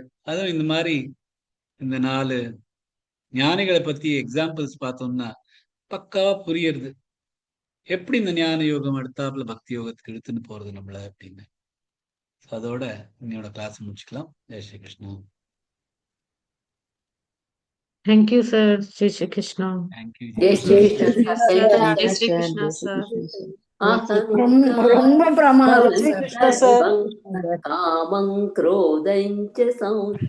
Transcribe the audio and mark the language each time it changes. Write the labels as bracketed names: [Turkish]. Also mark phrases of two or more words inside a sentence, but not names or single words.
[Tamil] அதுவும் இந்த மாதிரி இந்த 4 ஞானிகளை பத்தி எக்ஸாம்பிள்ஸ் பார்த்தோம்னா பக்காவா புரியுறது எப்படி இந்த ஞான யோகம் அடுத்தாப்புல பக்தி யோகத்துக்கு எடுத்துன்னு போறது நம்மள அப்படின்னு. அதோட இன்னையோட கிளாஸ் முடிச்சுக்கலாம். [Hindi] जय श्री कृष्ण. [English] Thank you, sir. [Hindi] जय श्री कृष्ण. [English] தேங்க்யூ. [Hindi] जय श्री [English] Thank [Hindi] கிருஷ்ணா [English] you, sir. [Tamil] சார். [Hindi] जय श्री कृष्ण, [English] sir. [Tamil] ரொம்ப பிரமாதம் அஹங்காரம் சார். [Sanskrit] காமம் क्रोधं च